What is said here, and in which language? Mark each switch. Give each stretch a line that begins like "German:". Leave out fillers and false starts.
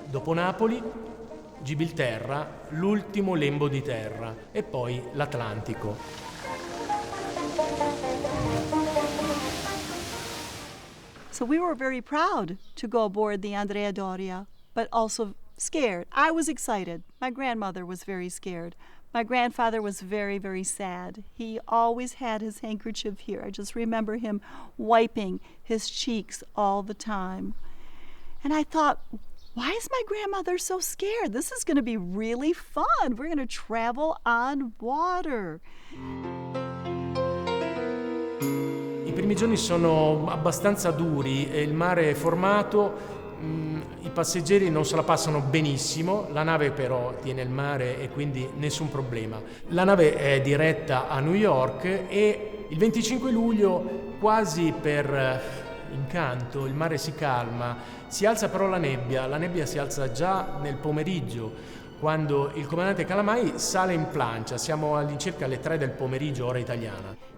Italian: Dopo Napoli, Gibilterra, l'ultimo lembo di terra, e poi l'Atlantico.
English: So we were very proud to go aboard the Andrea Doria, but also scared. I was excited. My grandmother was very scared. My grandfather was very, very sad. He always had his handkerchief here. I just remember him wiping his cheeks all the time. And I thought, Why is my grandmother so scared? This is going to be really fun. We're going to travel on water.
Italian: I primi giorni sono abbastanza duri, il mare è formato, i passeggeri non se la passano benissimo, la nave però tiene il mare e quindi nessun problema. La nave è diretta a New York e il 25 luglio, quasi per incanto, il mare si calma, si alza però la nebbia si alza già nel pomeriggio, quando il comandante Calamai sale in plancia, siamo all'incirca alle 3 del pomeriggio, ora italiana.